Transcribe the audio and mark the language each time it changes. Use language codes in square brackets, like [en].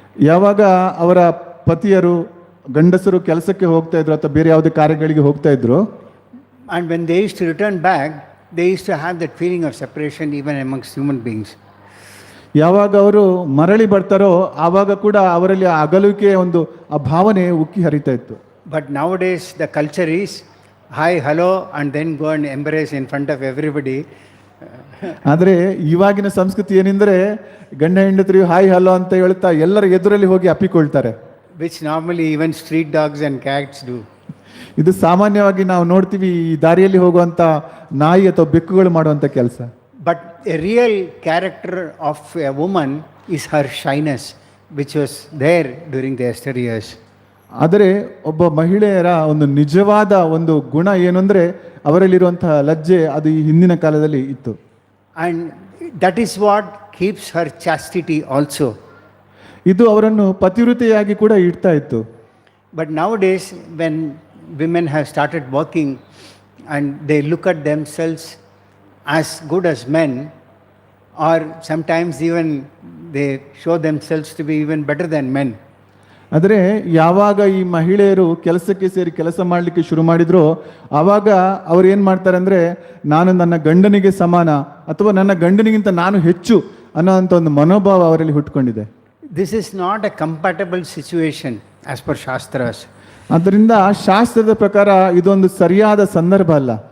[kn] ಯಾವಾಗ ಅವರ ಪತಿಯರು ಗಂಡಸರು ಕೆಲಸಕ್ಕೆ ಹೋಗ್ತಾ ಇದ್ರು ಅಥವಾ ಬೇರೆ ಯಾವುದೇ ಕಾರ್ಯಗಳಿಗೆ ಹೋಗ್ತಾ ಇದ್ರು, [en] And when they used to return back, they used to have that feeling of separation even amongst human beings. [kn] ಯಾವಾಗ ಅವರು ಮರಳಿ ಬರ್ತಾರೋ ಆವಾಗ ಕೂಡ ಅವರಲ್ಲಿ ಆ ಅಗಲುವಿಕೆಯ ಒಂದು ಆ ಭಾವನೆ ಉಕ್ಕಿ ಹರಿತಾ ಇತ್ತು. [en] But nowadays, the culture is hi, hello, and then go and embrace in front of everybody. [kn] ಆದರೆ ಇವಾಗಿನ ಸಂಸ್ಕೃತಿ ಏನೆಂದರೆ ಗಂಡ ಹೆಂಡತಿಯರು ಹಾಯ್ ಹಲೋ ಅಂತ ಹೇಳ್ತಾ ಎಲ್ಲರ ಎದುರಲ್ಲಿ ಹೋಗಿ ಅಪ್ಪಿಕೊಳ್ತಾರೆ. [en] Which normally even street dogs and cats do. [kn] ಇದು ಸಾಮಾನ್ಯವಾಗಿ ನಾವು ನೋಡ್ತೀವಿ ಈ ದಾರಿಯಲ್ಲಿ ಹೋಗುವಂತ ನಾಯಿ ಅಥವಾ ಬೆಕ್ಕುಗಳು ಮಾಡುವಂತ ಕೆಲಸ. [en] But a real character of a woman is her shyness, which was there during the Esther years. [kn] ಆದರೆ ಒಬ್ಬ ಮಹಿಳೆಯರ ಒಂದು ನಿಜವಾದ ಒಂದು ಗುಣ ಏನು ಅಂದರೆ ಅವರಲ್ಲಿರುವಂತಹ ಲಜ್ಜೆ, ಅದು ಈ ಹಿಂದಿನ ಕಾಲದಲ್ಲಿ ಇತ್ತು. [en] And that is what keeps her chastity also. [kn] ಇದು ಅವರನ್ನು ಪತಿವ್ರತೆಯಾಗಿ ಕೂಡ ಇಡ್ತಾ ಇತ್ತು. [en] But nowadays, when women have started working and they look at themselves as good as men, or sometimes even they show themselves to be even better than men. [kn] ಆದರೆ ಯಾವಾಗ ಈ ಮಹಿಳೆಯರು ಕೆಲಸಕ್ಕೆ ಸೇರಿ ಕೆಲಸ ಮಾಡಲಿಕ್ಕೆ ಶುರು ಮಾಡಿದ್ರು ಆವಾಗ ಅವ್ರು ಏನು ಮಾಡ್ತಾರೆ ಅಂದರೆ ನಾನು ನನ್ನ ಗಂಡನಿಗೆ ಸಮಾನ ಅಥವಾ ನನ್ನ ಗಂಡನಿಗಿಂತ ನಾನು ಹೆಚ್ಚು ಅನ್ನೋಂಥ ಒಂದು ಮನೋಭಾವ ಅವರಲ್ಲಿ ಹುಟ್ಕೊಂಡಿದೆ. [en] This is not a compatible situation as per Shastras. [kn] ಆದ್ದರಿಂದ ಶಾಸ್ತ್ರದ ಪ್ರಕಾರ ಇದೊಂದು ಸರಿಯಾದ ಸಂದರ್ಭ ಅಲ್ಲ.